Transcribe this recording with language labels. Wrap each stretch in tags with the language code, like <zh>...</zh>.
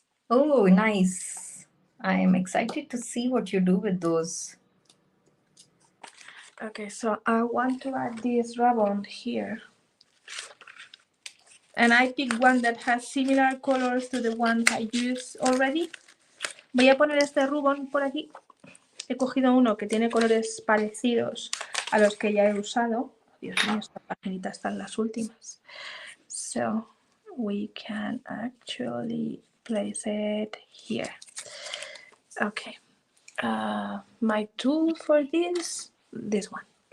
<en>Oh, nice. I am excited to see what you do with those. Okay, so I want to add this ribbon here. And I picked one that has similar colors to the ones I used already.</en> <es>Voy a poner este rubón por aquí. He cogido uno que tiene colores parecidos a los que ya he usado. Dios mío, esta paginita está en las últimas.</es> <en>So we can actually place it here. Okay. My tool for this one.</en>